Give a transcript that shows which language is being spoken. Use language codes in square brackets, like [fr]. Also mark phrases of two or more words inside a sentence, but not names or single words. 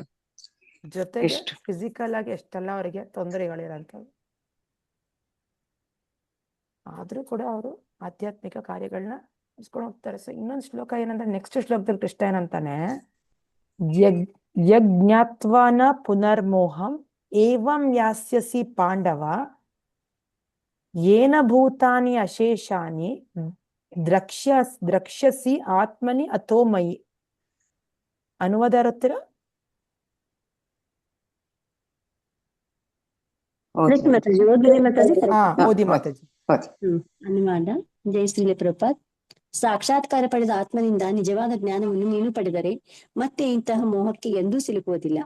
[kn] ಜೊತೆಗೆ ಫಿಸಿಕಲ್ ಆಗಿ ಎಷ್ಟೆಲ್ಲ ಅವರಿಗೆ ತೊಂದರೆಗಳಿರಂತವ್ರು, ಆದ್ರೂ ಕೂಡ ಅವರು ಆಧ್ಯಾತ್ಮಿಕ ಕಾರ್ಯಗಳನ್ನ ಇಸ್ಕೊಂಡು ಹೋಗ್ತಾರೆ. ಸೊ ಇನ್ನೊಂದು ಶ್ಲೋಕ ಏನಂದ್ರೆ, ನೆಕ್ಸ್ಟ್ ಶ್ಲೋಕದಲ್ಲಿ ಕೃಷ್ಣ ಏನಂತಾನೆ, [sa] ಯಜ್ಞಾತ್ವಾನ ಪುನರ್ಮೋಹಂ ಏವಂ ಯಾಸ್ಯಸಿ ಪಾಂಡವ ಯೇನ ಭೂತಾನಿ ಅಶೇಷಾನಿ ದ್ರಕ್ಷ್ಯಸಿ ಆತ್ಮನಿ ಅಥೋಮಯಿ. [kn] ಅನುವಾದ ಇರುತ್ತೀರ? ಮಾತಾಜಿ ಓದಿದೆ ಮಾತಾಜಿ. ಓದಿ ಮಾತಾಜಿ. ಅನುವಾದ. ಜೈ ಶ್ರೀಲ ಪ್ರಭುಪಾದ್. ಸಾಕ್ಷಾತ್ಕಾರ ಪಡೆದ ಆತ್ಮನಿಂದ ನಿಜವಾದ ಜ್ಞಾನವನ್ನು ನೀನು ಪಡೆದರೆ ಮತ್ತೆ ಇಂತಹ ಮೋಹಕ್ಕೆ ಎಂದೂ ಸಿಲುಕುವುದಿಲ್ಲ.